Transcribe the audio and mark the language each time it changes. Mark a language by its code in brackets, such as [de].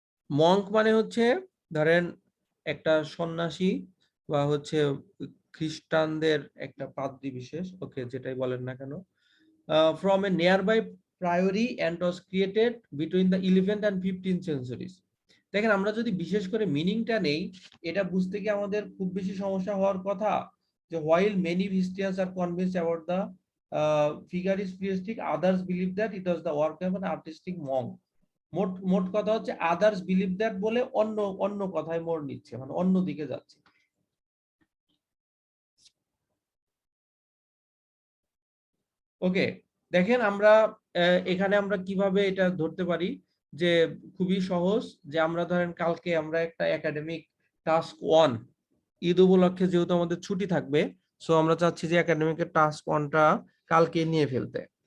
[bn] Monk মানে হচ্ছে ধরেন একটা সন্ন্যাসী বা হচ্ছে খ্রিস্টানদের একটা পাদ্রী বিশেষ, ওকে যেটাই বলেন না কেন, [en] From a nearby priory and was created between the 11th and 15th centuries। [bn] দেখেন আমরা যদি বিশেষ করে মিনিংটা নেই, এটা বুঝতে গিয়ে আমাদের খুব বেশি সমস্যা হওয়ার কথা, যে [en] while many historians are convinced about the figure is prehistoric, others believe that it was the work of an artistic monk। [bn] মোট কথা হচ্ছে [en] others believe that [bn] বলে অন্য কথায় মোড় নিচ্ছে, মানে অন্য দিকে যাচ্ছে। ওকে, দেখেন আমরা এখানে আমরা কিভাবে এটা ধরতে পারি, যে খুবই সহজ, যে আমরা ধরেন কালকে আমরা একটা একাডেমিক টাস্ক 1, ঈদ উপলক্ষে যেহেতু আমাদের ছুটি থাকবে, সো আমরা চাচ্ছি যে একাডেমিকের টাস্ক 1টা কালকে নিয়ে ফেলতে।